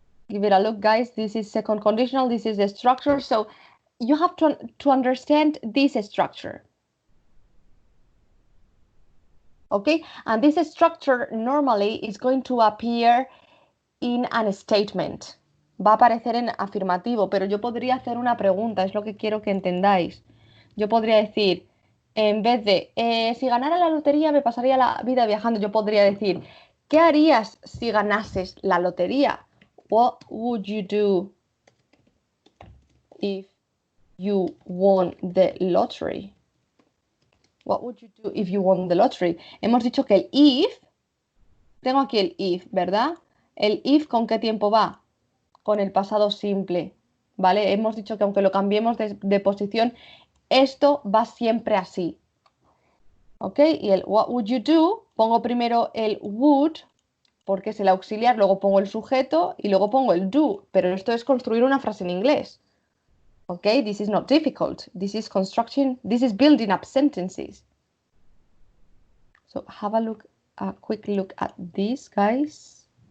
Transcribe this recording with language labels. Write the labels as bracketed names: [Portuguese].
[English] Give it a look, guys. This is second conditional. This is the structure. So you have to understand this structure. Okay? And this structure normally is going to appear in an statement. [Spanish] Va a aparecer en afirmativo, pero yo podría hacer una pregunta, es lo que quiero que entendáis. Yo podría decir, en vez de, si ganara la lotería me pasaría la vida viajando, yo podría decir, ¿qué harías si ganases la lotería? [English] What would you do if you won the lottery? What would you do if you won the lottery? [Spanish] Hemos dicho que el if, tengo aquí el if, ¿verdad? El if, ¿con qué tiempo va? Con el pasado simple, ¿vale? Hemos dicho que aunque lo cambiemos de posición, esto va siempre así. ¿Ok? Y el [English] what would you do, [Spanish] pongo primero el would, porque es el auxiliar, luego pongo el sujeto y luego pongo el do. Pero esto es construir una frase en inglés. [English] ¿Ok? This is not difficult. This is construction, this is building up sentences. So have a quick look at this, guys.